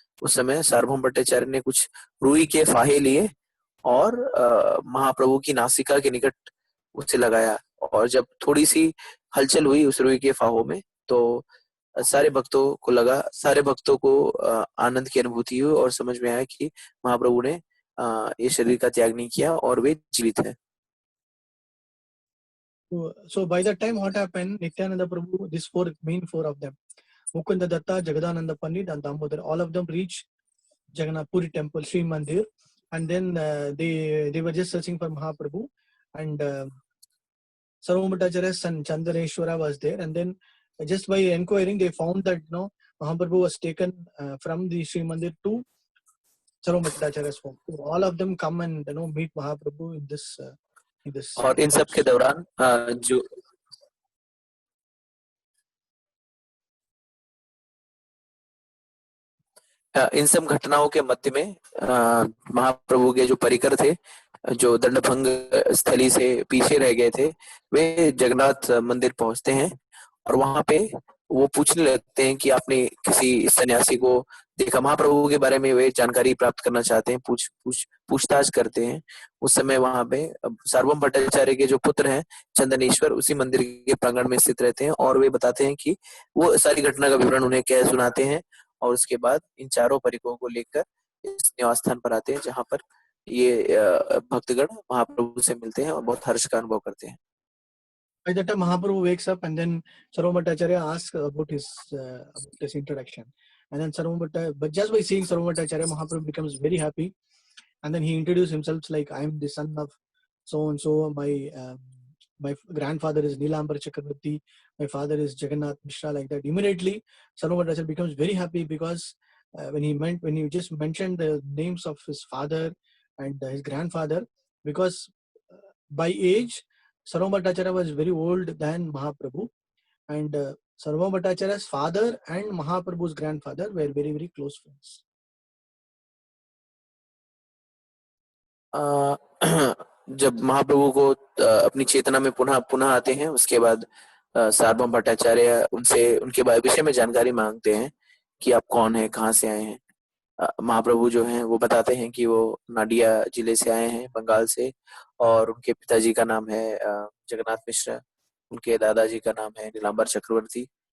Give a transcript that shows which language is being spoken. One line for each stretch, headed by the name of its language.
Hindi: उस समय सार्वभौम भट्टाचार्य ने कुछ रुई के फाहे लिए और महाप्रभु की नासिका के निकट उसे लगाया, और जब थोड़ी सी हलचल हुई उस रुई के फाहों में, तो सारे भक्तों को आनंद की अनुभूति हुई और समझ में आया कि महाप्रभु ने ये शरीर का त्याग नहीं किया और वे जीवित हैं।
English: So by that time what happened, Nityananda Prabhu, this main four of them, Mukunda Datta, Jagadananda Pandit and Damodar, all of them reached Jagannath Puri temple, Sri Mandir, and then they were just searching for Mahaprabhu, and Sarvabhauma Bhattacharya's son Chandaneshwara was there, and then just by inquiring they found that Mahaprabhu was taken from the Sri Mandir to Sarvabhauma Bhattacharya's home. So all of them come and meet Mahaprabhu in this
Hindi: और इन सब के दौरान जो इन सब घटनाओं के मध्य में महाप्रभु के जो परिकर थे, जो दंडभंग स्थली से पीछे रह गए थे, वे जगन्नाथ मंदिर पहुंचते हैं और वहां पे वो पूछने लगते हैं कि आपने किसी सन्यासी को देखा। महाप्रभु के बारे में वे जानकारी प्राप्त करना चाहते हैं, पूछताछ करते हैं। उस समय वहां पे सार्वभौम भट्टाचार्य के जो पुत्र हैं चंदनेश्वर उसी मंदिर के प्रांगण में स्थित रहते हैं और वे बताते हैं कि वो सारी घटना का विवरण उन्हें कह सुनाते हैं और उसके बाद इन चारों परिकों को लेकर इस निवास स्थान पर आते हैं जहां पर ये भक्तगण महाप्रभु से मिलते हैं और बहुत हर्ष का अनुभव करते हैं।
English: By that time, Mahaprabhu wakes up, and then Sarvabhauma Bhattacharya asks about his introduction. And then but just by seeing Sarvabhauma Bhattacharya, Mahaprabhu becomes very happy, and then he introduces himself like, I am the son of so and so. My grandfather is Nilambar Chakravarti. My father is Jagannath Mishra. Like that, immediately Sarvabhauma Bhattacharya becomes very happy because when he just mentioned the names of his father and his grandfather, because by age Sarvabhauma Bhattacharya was very old than Mahaprabhu, and Sarvabhauma Bhattacharya's father and Mahaprabhu's grandfather were very, very close friends.
Hindi: जब महाप्रभु को अपनी चेतना में पुनः आते हैं, उसके बाद सार्वभौम भट्टाचार्य उनसे उनके विषय में जानकारी मांगते हैं कि आप कौन हैं, कहाँ से आए हैं। महाप्रभु जो हैं वो बताते हैं कि वो नाडिया जिले से आए हैं, बंगाल से, और उनके पिताजी का नाम है जगन्नाथ मिश्रा, उनके दादाजी का नाम है नीलांबर चक्रवर्ती।